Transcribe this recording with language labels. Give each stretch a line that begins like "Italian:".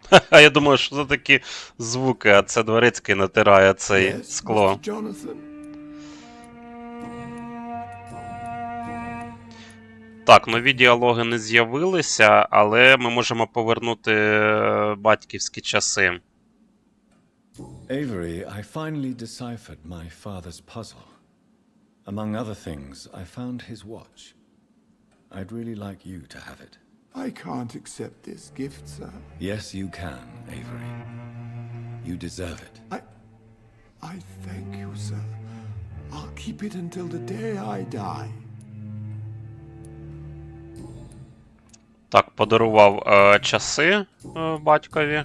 Ukrainian: А я думаю, що це такі звуки, а це Дворецький натирає цей скло. Так, нові діалоги не з'явилися, але ми можемо повернути батьківські часи.
English: Avery, I finally deciphered my father's puzzle. Among other things, I found his watch. I'd really like you to have it. I can't accept this gift, sir. Yes, you can, Avery. You deserve it. I thank you, sir. I'll keep it until the day I die.
Ukrainian: Так, подарував часи батькові.